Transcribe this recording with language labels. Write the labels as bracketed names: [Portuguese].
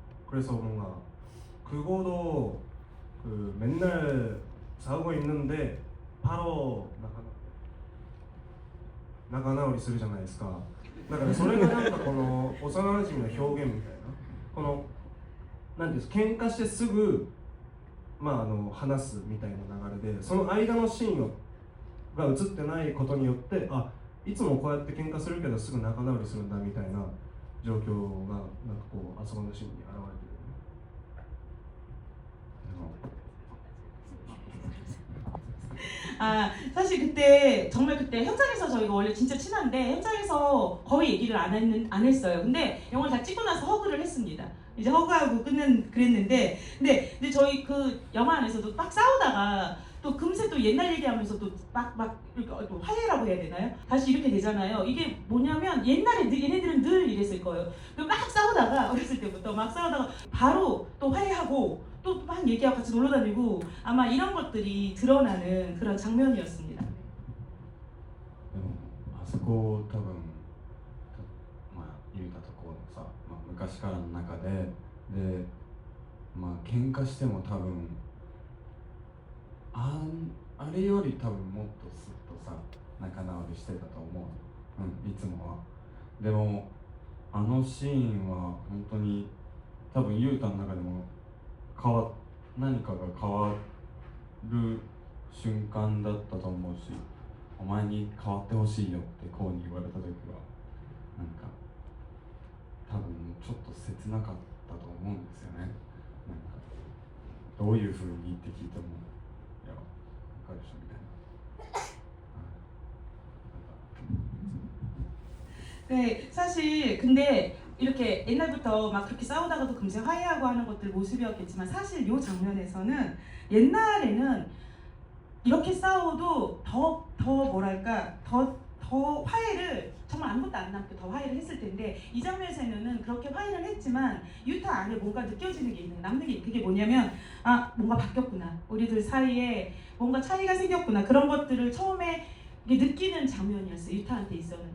[Korean] 그래서 뭔가 그거도 맨날 싸우고 있는데 바로 [Japanese] 仲直りするじゃないですか。だからそれがなんかこの幼馴染の表現みたいな、このなんていうんですか、喧嘩してすぐ話すみたいな流れで、その間のシーンが映ってないことによって、いつもこうやって喧嘩するけどすぐ仲直りするんだみたいな状況がなんかこうあそこのシーンに現れてる。 [Korean] 사실 그때 정말 그때 현장에서 저희가 원래 진짜 친한데 현장에서 거의 얘기를 안 했어요. 근데 영화를 다 찍고 나서 허그를 했습니다. 이제 허그하고 그랬는데 근데 저희 그 영화 안에서도 막 싸우다가 또 금세 또 옛날 얘기하면서 또 막 또 화해라고 해야 되나요? 다시 이렇게 되잖아요. 이게 뭐냐면 옛날에 얘네들은 늘 이랬을 거예요. 막 싸우다가 어렸을 때부터 막 싸우다가 바로 또 화해하고 또 막 얘기하고 같이 놀러 다니고 아마 이런 것들이 드러나는 그런 장면이었습니다. [Japanese] でもあそこ多分言うたところのさ、昔からの中で喧嘩しても多分あれより多分もっとスッとさ仲直りしてたと思う、いつもは。でもあのシーンは本当に多分ゆうたの中でも何かが変わる瞬間だったと思うし、お前に変わってほしいよってこうに言われた時はなんか多分ちょっと切なかったと思うんですよね。なんかどういう風にって聞いてもいや分かるでしょみたいな。 [Korean] 네, 사실 근데 이렇게 옛날부터 막 그렇게 싸우다가도 금세 화해하고 하는 것들 모습이었겠지만 사실 이 장면에서는 옛날에는 이렇게 싸워도 더 뭐랄까 더 화해를 정말 아무것도 안 남게 더 화해를 했을 텐데 이 장면에서는 그렇게 화해를 했지만 유타 안에 뭔가 느껴지는 게 있는 남는 게 그게 뭐냐면 뭔가 바뀌었구나, 우리들 사이에 뭔가 차이가 생겼구나, 그런 것들을 처음에 느끼는 장면이었어요. 유타한테 있어는.